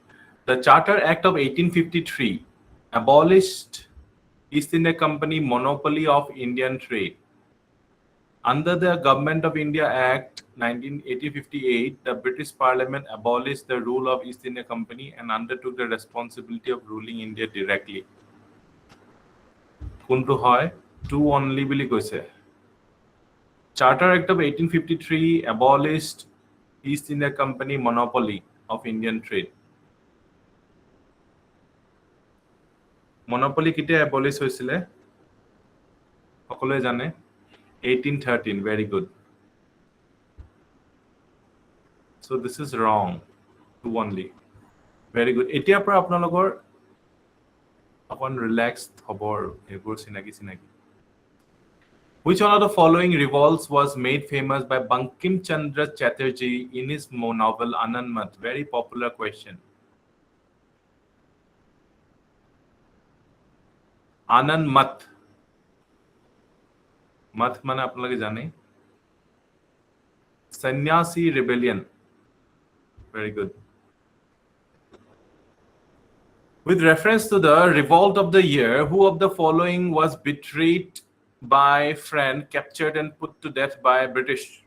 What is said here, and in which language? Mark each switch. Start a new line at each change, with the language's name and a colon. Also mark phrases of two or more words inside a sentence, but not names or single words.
English: The Charter Act of 1853 abolished East India Company monopoly of Indian trade. Under the Government of India Act 1958, the British Parliament abolished the rule of East India Company and undertook the responsibility of ruling India directly.
Assamese: কোনটো হয়?
English: Two only
Assamese: বুলি কৈছে.
English: Charter Act of 1853 abolished East India Company monopoly of Indian trade.
Assamese: Monopoly কেতিয়া abolish হৈছিলে? সকলোৱে জানে? 1813.
English: Very good. So this is wrong. Two only. Very good.
Assamese: এতিয়াৰ পৰা আপোনালোকৰ অকণ relaxed হ'ব আৰু এইবোৰ চিনাকি চিনাকি.
English: Which one of the following revolts was made famous by Bankim Chandra Chatterjee in his novel Anand Mat? Very popular question. Anand Mat.
Assamese: Mat মানে আপোনালোকে জানে?
English: Sannyasi rebellion. Very good. With reference to the revolt of the year, who of the following was betrayed by friend, captured and put to death by British?